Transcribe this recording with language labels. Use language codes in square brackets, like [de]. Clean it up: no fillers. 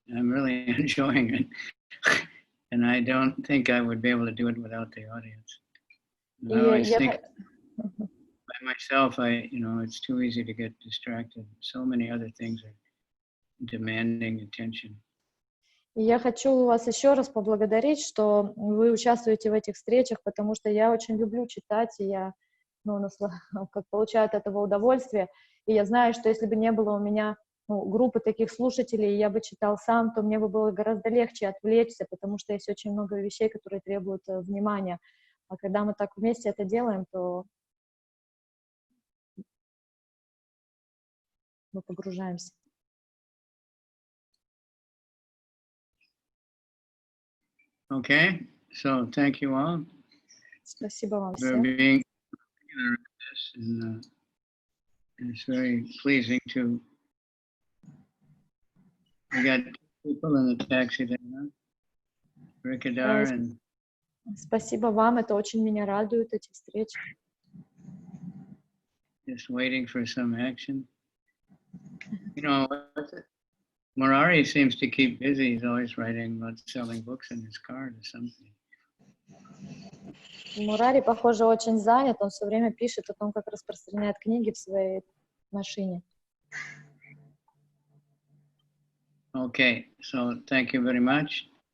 [en] I'm really enjoying it. And I don't think I would be able to do it without the audience. I always think by myself, it's too easy to get distracted. So many other things are demanding attention. [ru] И я хочу вас еще раз поблагодарить, что вы участвуете в этих встречах, потому что я очень люблю читать, и я получаю от этого удовольствие. И я знаю, что если бы не было у меня группы таких слушателей, и я бы читал сам, то мне бы было гораздо легче отвлечься, потому что есть очень много вещей, которые требуют внимания. А когда мы так вместе это делаем, то мы погружаемся. [en] Okay, so thank you all. [ru] Спасибо вам [en] for [ru] всем. [en] being here with this, and it's very pleasing to. We got people in the taxi there, huh? Rikadar and. [ru] Спасибо вам, это очень меня радует, эти встречи. [en] Just waiting for some action. You know, Murari seems to keep busy. He's always writing about selling books in his car or something. [ru] Мурари, похоже, очень занят. Он все время пишет о том, как распространяет книги в своей машине. [en] Okay, so thank you very much.